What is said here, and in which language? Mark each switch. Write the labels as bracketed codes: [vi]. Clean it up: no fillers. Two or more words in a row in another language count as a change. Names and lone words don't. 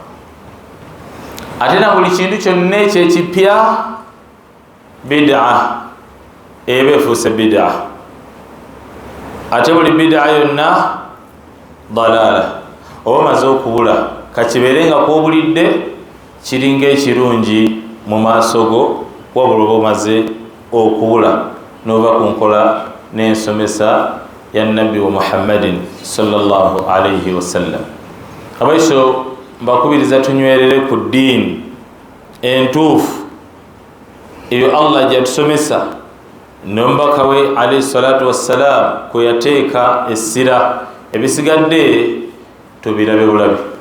[lg] Ate na buli kintu kyonna ekyekipya bid'a eba efuuse bid'a, ate buli bid'a yonna dalaala. Oba maze okubula kakibeere nga kwobulidde kiringa ekirungi mu maaso go, wabula oba omaze okubula n'ova ku nkola n'ensomesa ya nabbi wa Muhammadin [ar] صلى الله عليه وسلم. [lg] Abaiso mbakubiriza tunywerere ku ddiini entuufu eyo Allah gyatusomesa n'omubaka we [ar] عليه الصلاة والسلام [lg] kwe yateeka essira, ebisigadde tubirabe bulabi.